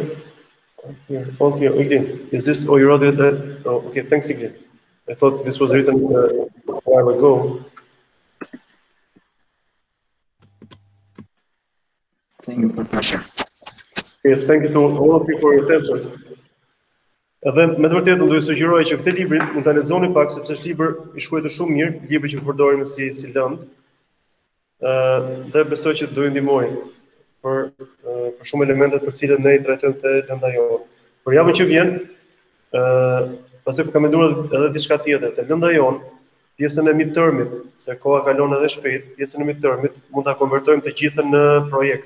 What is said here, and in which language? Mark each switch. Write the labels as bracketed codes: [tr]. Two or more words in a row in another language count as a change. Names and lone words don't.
[en] Okay, again. Is this? Oh, you're already there. Oh, okay. Thanks again. I thought this was written a while ago. Thank you, Professor. Yes, thank you to all of you for your attention. [sq] Edhe me të vërtetë do ju sugjeroj që këtë librin mund ta lexoni pak sepse është libër I shkruar shumë mirë, libër që përdorim si lëndë. Dhe besoj që do ju ndihmojë për shumë elementet për të cilët ne I trajtojmë te lënda jonë. Për javën që vjen, pasi kam menduar edhe diçka tjetër, te lënda jonë, pjesën e midtermit, se koha kalon edhe shpejt, pjesën e midtermit mund ta konvertojmë të gjithën në projekt.